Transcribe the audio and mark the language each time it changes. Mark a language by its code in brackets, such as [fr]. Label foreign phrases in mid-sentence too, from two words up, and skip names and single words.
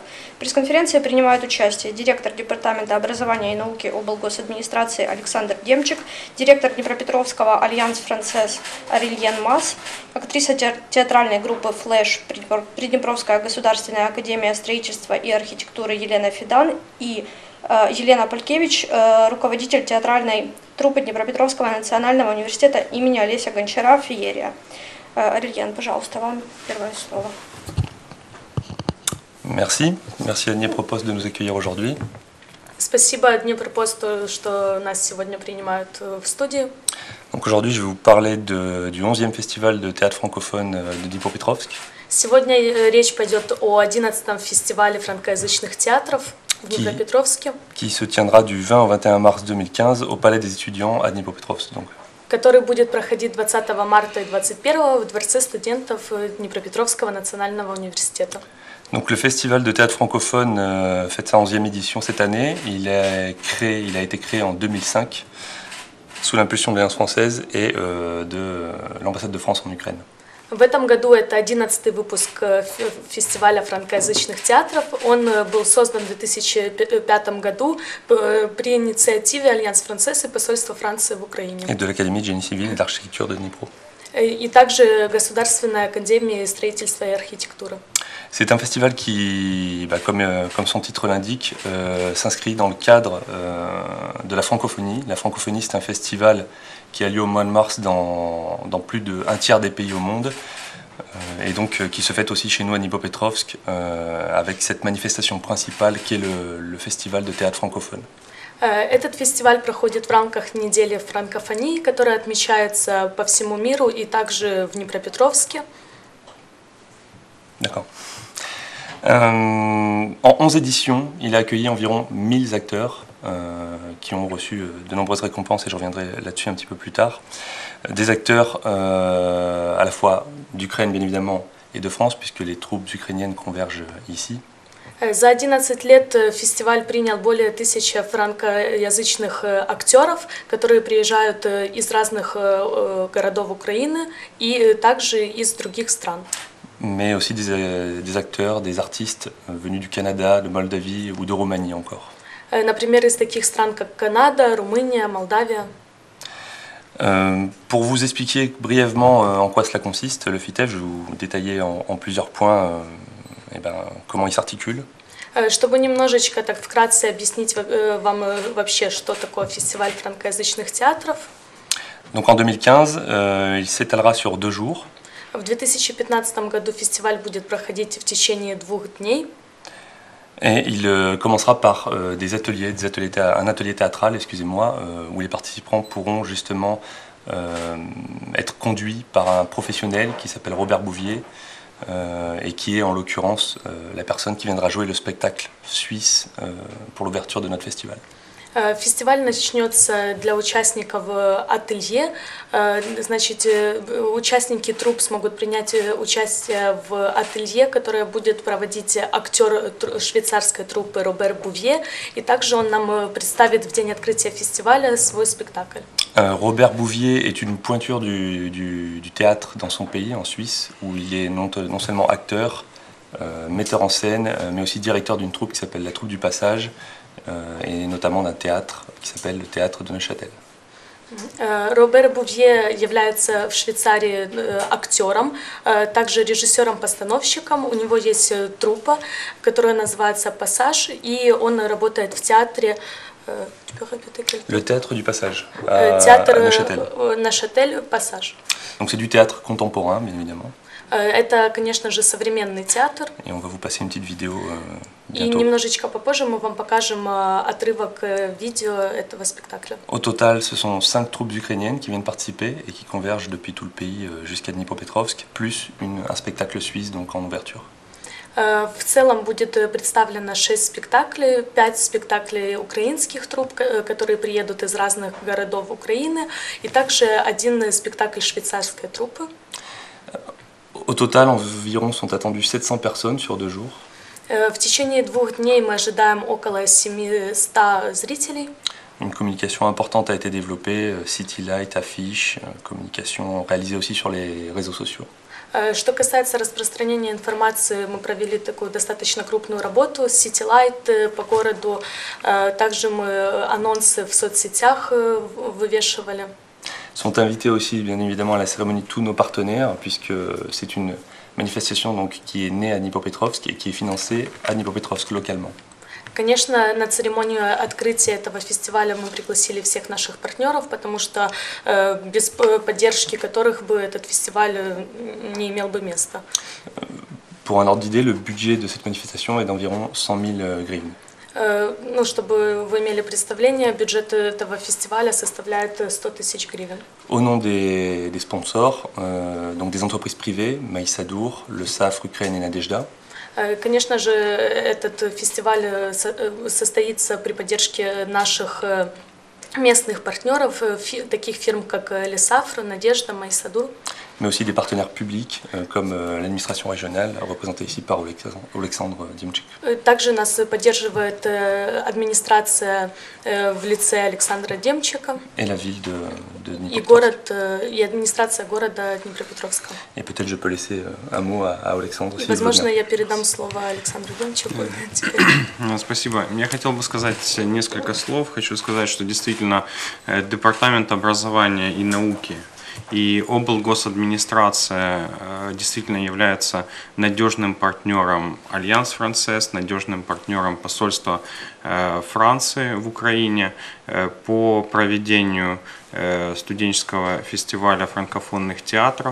[ru] В пресс-конференции принимают участие директор Департамента образования и науки облгосадминистрации Александр Демчик, директор Днепропетровского Альянс Францез Арильен Мас, актриса театральной группы «Флэш» Приднепровская государственная академия строительства и архитектуры Елена Федан и Елена Полькевич, руководитель театральной труппы Днепропетровского национального университета имени Олеся Гончара «Феерия». Арильен, пожалуйста, вам первое слово. [fr] Merci à Dniepropost de nous accueillir aujourd'hui. [ru] Спасибо Днепропосту, что нас сегодня принимают в студии. [fr] Donc aujourd'hui, je vais vous parler du 11e festival de théâtre francophone de Dnipropetrovsk. [ru] Сегодня речь пойдет о 11-м фестивале франкоязычных театров в Днепропетровске, [fr] qui se tiendra du 20 au 21 mars 2015 au Palais des étudiants à Dnipropetrovsk. Donc. [ru] который будет проходить 20 марта и 21 в Дворце студентов Днепропетровского национального университета. [fr] Donc le festival de théâtre francophone fête sa 11e édition cette année. Il a été créé en 2005 sous l'impulsion de l'Alliance française et de l'ambassade de France en Ukraine. [ru] В этом году это 11-й выпуск фестиваля франкоязычных театров. Он был создан в 2005 году при инициативе Альянс Францез и посольства Франции в Украине. [fr] Et de l'Académie de génie civil et d'architecture de Dnipro. [ru] И также Государственной академии строительства и архитектуры. [fr] C'est un festival qui, comme son titre l'indique, s'inscrit dans le cadre de la francophonie. La francophonie, c'est un festival qui a lieu au mois de mars dans plus d'un tiers des pays au monde, et donc qui se fête aussi chez nous à Dnipropetrovsk, avec cette manifestation principale qui est le festival de théâtre francophone. [ru] Этот фестиваль проходит в рамках недели франкофонии, которая отмечается по всему миру и также в Днепропетровске. [fr] D'accord. En 11 éditions, il a accueilli environ 1000 acteurs qui ont reçu de nombreuses récompenses, et je reviendrai là-dessus un petit peu plus tard. Des acteurs à la fois d'Ukraine, bien évidemment, et de France, puisque les troupes ukrainiennes convergent ici. [ru] За 11 лет фестиваль принял более 1000 франкоязычных актеров, которые приезжают из разных городов Украины и также из других стран. [fr] Mais aussi des acteurs, des artistes venus du Canada, de Moldavie ou de Roumanie encore. [ru] Например, из таких стран, как Канада, Румыния, Молдавия. [fr] Pour vous expliquer brièvement en quoi cela consiste, le FITEF, je vais vous détailler en plusieurs points comment il s'articule. [ru] Чтобы немножечко так вкратце объяснить вам вообще, что такое фестиваль франкоязычных театров. [fr] Donc en 2015, il s'étalera sur 2 jours. [ru] В 2015 году фестиваль будет проходить в течение 2 дней. [fr] Et il commencera par un atelier théâtral, excusez-moi, où les participants pourront justement être conduits par un professionnel qui s'appelle Robert Bouvier et qui est en l'occurrence la personne qui viendra jouer le spectacle suisse pour l'ouverture de notre festival. [ru] Фестиваль начнется для участников ателье. Значит, участники труп смогут принять участие в ателье, которое будет проводить актер швейцарской труппы Робер Бувье. И также он нам представит в день открытия фестиваля свой спектакль. [fr] Robert Bouvier est une pointure du théâtre dans son pays, en Suisse, où il est non seulement acteur, metteur en scène, mais aussi directeur d'une troupe qui s'appelle la Troupe du Passage, et notamment d'un théâtre qui s'appelle le Théâtre de Neuchâtel. [ru] Робер Бувье является в Швейцарии актером, также режиссером-постановщиком. У него есть труппа, которая называется «Пассаж», и он работает в театре. [fr] Le Théâtre du Passage, [ru] Театр [fr] à Neuchâtel. [ru] Neuchâtel, «Пассаж». [fr] Donc c'est du théâtre contemporain, bien évidemment. [ru] Это, конечно же, современный театр. [fr] Et on va vous passer une petite vidéo [ru] И [fr] bientôt. [ru] немножечко попозже мы вам покажем отрывок видео этого спектакля. [fr] Au total, ce sont 5 troupes ukrainiennes qui viennent participer et qui convergent depuis tout le pays jusqu'à Dnipropetrovsk, plus un spectacle suisse donc en ouverture. [ru] В целом будет представлено 6 спектаклей, 5 спектаклей украинских труп, которые приедут из разных городов Украины, и также 1 спектакль швейцарской труппы. [fr] Au total, environ sont attendues 700 personnes sur 2 jours. [ru] В течение 2 дней мы ожидаем около 700 зрителей. [fr] Une communication importante a été développée, City Light, affiches, communication réalisée aussi sur les réseaux sociaux. [ru] Что касается распространения информации, мы провели такую достаточно крупную работу, City Light по городу, также мы анонсы в соцсетях вывешивали. [fr] Sont invités aussi bien évidemment à la cérémonie tous nos partenaires, puisque c'est une manifestation donc, qui est née à Dnipropetrovsk et qui est financée à Dnipropetrovsk localement. [ru] Конечно, на церемонию открытия этого фестиваля мы пригласили всех наших партнеров, потому что без поддержки которых бы этот фестиваль не имел бы места. [fr] Pour un ordre d'idée, le budget de cette manifestation est d'environ 100 000 гривен. [ru] Ну, чтобы вы имели представление, бюджет этого фестиваля составляет 100 тысяч гривен. [fr] Au nom des sponsors, donc des entreprises privées, Maïsadour, le SAF, Ukraine et Nadejda. [ru] Конечно же, этот фестиваль состоится при поддержке наших местных партнеров, таких фирм как Лесафр, Надежда, Майсадур. [fr] Mais aussi des partenaires publics comme l'administration régionale, représentée ici par Alexandre Демчик. [ru] Также нас поддерживает администрация в лице Александра Демчика. [fr] Et la ville de Dnipropetrovsk. [ru] И администрация города Днепропетровска. [fr] Et peut-être je peux laisser un mot à Alexandre. [ru] Возможно, я передам слово Александру Демчику. Спасибо. Я хотел бы сказать несколько слов. Хочу сказать, что действительно Департамент образования и науки и облгосадминистрация действительно является надежным партнером Альянс Францез, надежным партнером посольства Франции в Украине по проведению студенческого фестиваля франкофонных театров.